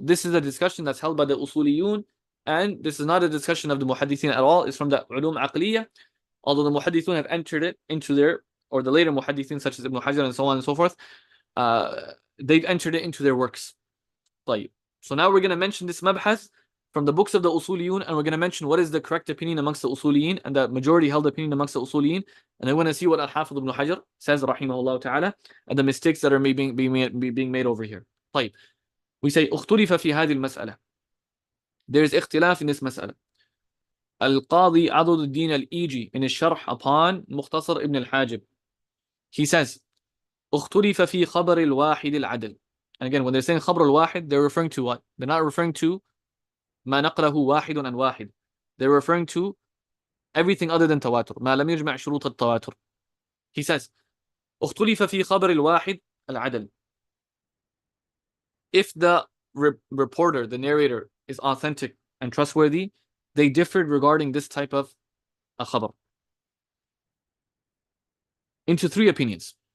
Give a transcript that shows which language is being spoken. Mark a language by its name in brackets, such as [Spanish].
[English] This is a discussion that's held by the usuliyun, and this is not a discussion of the muhaddithin at all. It's from the ulum aqliyah, although the muhaddithun have entered it into their, or the later muhaddithin such as Ibn Hajar and so on and so forth, they've entered it into their works. [Arabic] طيب. [English] So now we're going to mention this mabhas from the books of the usuliyun, and we're going to mention what is the correct opinion amongst the usuliyin and the majority held opinion amongst the usuliyin, and I want to see what Al-Aḥād Ibn Hajar says rahimahullah ta'ala, and the mistakes that are being made over here. [Arabic] طيب. [English] We say [Arabic] اختلف في هذه المسألة. [English] There is اختلاف in this مسألة. Al-Qadi Adud al-Din al-Iji in his sharh upon Mukhtasar ibn al-Hajib, he says [Arabic] اختلف في خبر الواحد العدل. [English] And again, when they're saying [Arabic] خبر الواحد, [English] they're referring to what? They're not referring to [Arabic] ما نقله واحد عن واحد. [English] They're referring to everything other than تواتر. [Arabic] ما لم يجمع شروط التواتر. [English] He says [Arabic] اختلف في خبر الواحد العدل. [English] If the reporter, the narrator, is authentic and trustworthy, they differed regarding this type of a khabar into three opinions.